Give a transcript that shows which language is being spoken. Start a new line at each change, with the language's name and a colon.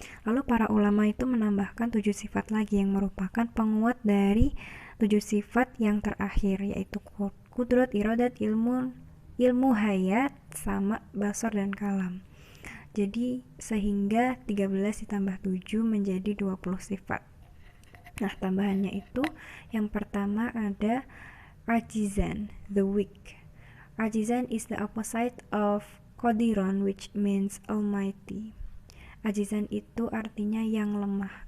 Indonesian: Lalu para ulama itu menambahkan 7 sifat lagi yang merupakan penguat dari 7 sifat yang terakhir, yaitu kudrat, irodat, ilmu, hayat, sama, basar, dan kalam. Jadi sehingga 13 ditambah 7 menjadi 20 sifat. Nah, tambahannya itu yang pertama ada ajizan,
English: the weak. Ajizan is the opposite of Qadiron, which means almighty.
Indonesian: Ajizan itu artinya yang lemah.